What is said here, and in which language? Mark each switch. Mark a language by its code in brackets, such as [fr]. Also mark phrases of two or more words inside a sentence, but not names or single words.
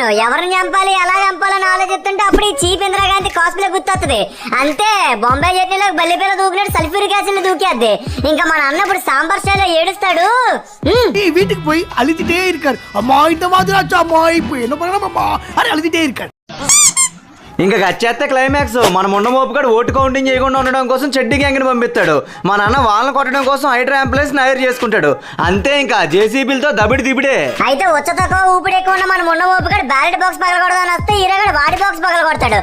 [te] ఎవరిని చంపాలి ఎలా చంపాలని ఆలోచిస్తుంటే అప్పుడు ఈ చీప్ ఇందిరాగాంధీ కాస్ప్లే గుర్తొస్తుంది. అంతే బొంబాయి చట్నీలో బల్లిపేల దూకినట్టు సల్ఫ్యూరిక్ యాసిడ్ దూకేద్ది. ఇంకా మన అన్న ఇప్పుడు సాంబార్ స్టైల్ ఏడుస్తాడు. [ta] வீட்டுக்கு போய் அழுதுட்டே இருக்காரு. அம்மா இந்த மாதிரி ஆச்சு அம்மா, இப்போ என்ன பண்ணணும் அம்மா అని అழுதுட்டே இருக்காரு. [te] ఇంకా కట్ చేస్తే క్లైమాక్స్ మన మొండమోపు గారు ఓటు కౌంటింగ్ చేయకుండా ఉండడం కోసం చెడ్డి గ్యాంగ్ ని పంపిస్తాడు. మా నాన్న వాళ్ళని కొట్టడం కోసం హైడ్రా అంబులెన్స్ హైర్ చేసుకుంటాడు. అంతే ఇంకా జేసీబీలతో దిబిడే. అయితే ఉచ్చతకో ఊపిడి ఎక్కువ ఉన్న మన మొండమోపు గారు బ్యాలెట్ బాక్స్ పగలకూడదని వస్తే హీరో గారు వాడి బాక్స్ పగల కొడతాడు.